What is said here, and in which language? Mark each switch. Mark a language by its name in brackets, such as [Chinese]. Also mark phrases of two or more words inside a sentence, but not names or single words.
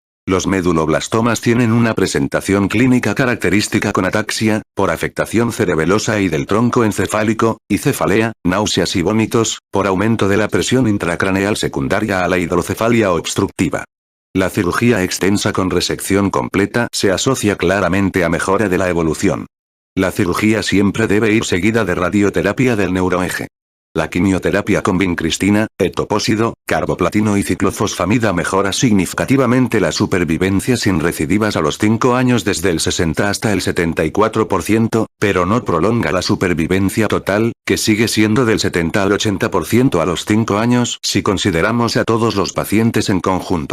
[Spanish] Los meduloblastomas tienen una presentación clínica característica con ataxia, por afectación cerebelosa y del tronco encefálico, y cefalea, náuseas y vómitos, por aumento de la presión intracraneal secundaria a la hidrocefalia obstructiva. La cirugía extensa con resección completa se asocia claramente a mejora de la evolución. La cirugía siempre debe ir seguida de radioterapia del neuroeje. La quimioterapia con vincristina, etoposído, carboplatino y ciclofosfamida mejora significativamente la supervivencia sin recidivas a los 5 años desde el 60 hasta el 74%, pero no prolonga la supervivencia total, que sigue siendo del 70 al 80% a los 5 años si consideramos a todos los pacientes en conjunto.